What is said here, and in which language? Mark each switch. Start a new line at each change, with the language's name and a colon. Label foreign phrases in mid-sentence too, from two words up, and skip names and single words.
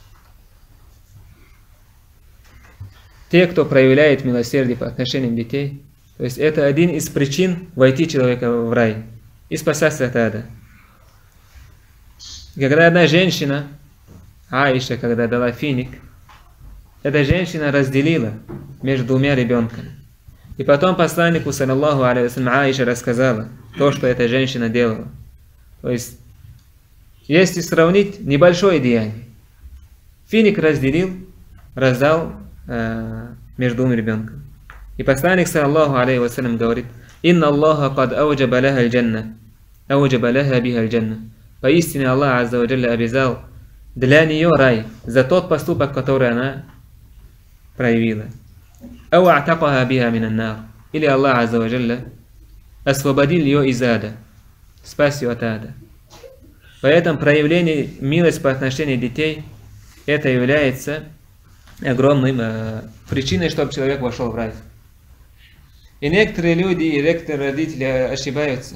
Russian: Те, кто проявляет милосердие по отношению детей, то есть это один из причин войти человека в рай и спасаться от ада. Когда одна женщина, Аиша, когда дала финик, эта женщина разделила между двумя ребенками. И потом посланнику,
Arabic: صلى الله عليه وسلم,
Russian: Аиша рассказала то, что эта женщина делала. То есть, если сравнить небольшое деяние, финик разделил, раздал между двумя ребенками. И посланник,
Arabic: صلى الله عليه وسلم, говорит: «إن الله قد أوجب لها الجنة أوجب لها بها الجنة, ауджаба лаха биха аль-джанна».
Russian: Поистине Аллах
Arabic: عز وجل
Russian: обязал для нее рай за тот поступок, который она проявила.
Arabic: «أو أعتقها بها من النار».
Russian: Или Аллах
Arabic: عز وجل
Russian: освободил ее из ада, спас ее от ада. Поэтому проявление милости по отношению к детей — это является огромной причиной, чтобы человек вошел в рай. И некоторые люди, и некоторые родители ошибаются.